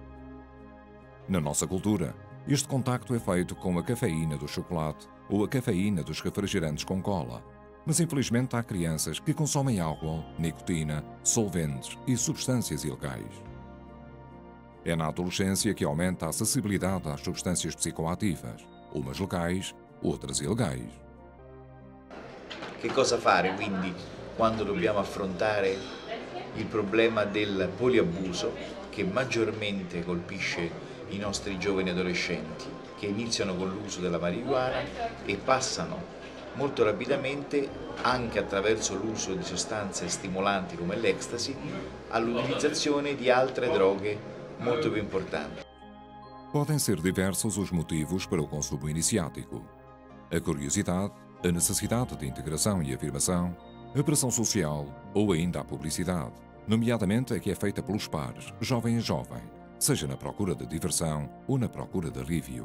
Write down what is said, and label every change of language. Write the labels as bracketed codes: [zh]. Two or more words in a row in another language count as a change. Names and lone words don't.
[pt] Na nossa cultura, este contacto é feito com a cafeína do chocolate ou a cafeína dos refrigerantes com cola, mas infelizmente há crianças que consomem álcool, nicotina, solventes e substâncias ilegais. É na adolescência que aumenta a acessibilidade às substâncias psicoativas, umas legais, outras ilegais. [it] Che cosa fare quindi quando dobbiamo affrontare il problema del poliabuso che maggiormente colpisce i nostri giovani adolescenti che iniziano con l'uso della marijuana e passano molto rapidamente, anche attraverso l'uso di sostanze stimolanti come l'ecstasy, all'utilizzazione di altre droghe molto più importanti. [pt] Podem ser diversos os motivos para o consumo iniciático. A curiosidade, a necessidade de integração e afirmação, a pressão social ou ainda a publicidade, nomeadamente a que é feita pelos pares, jovem a jovem, seja na procura de diversão ou na procura de alívio.